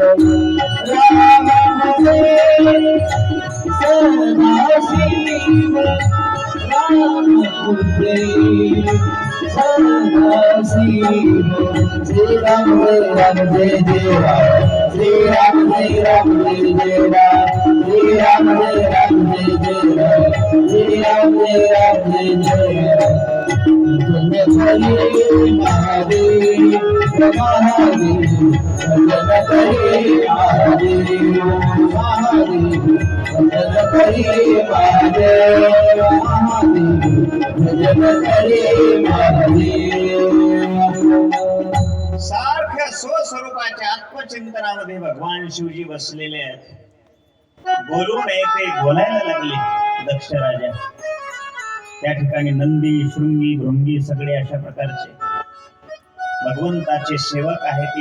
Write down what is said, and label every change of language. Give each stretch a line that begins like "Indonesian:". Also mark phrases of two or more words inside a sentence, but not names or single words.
Hindi: राम हरे सदा शिव, राम हरे सदा शिव, श्री राम जय जय राम, श्री राम जय राम जय जय राम, श्रीराम जय राम जय जय राम श्रीराम जय राम जय जय राम भजन करे महादेव महादेव भजन करे महादेव महादेव भजन करे महादेव महादेव भजन करे महादेव.
Marathi: सारख्या स्वस्वरूपाच्या आत्मचिंतनामध्ये भगवान शिवजी बसलेले आहेत. बोलू नये ते बोलायला लागले दक्ष राजा. त्या ठिकाणी नंदी शृंगी भृंगी सगळे अशा प्रकारचे भगवंताचे सेवक आहेत.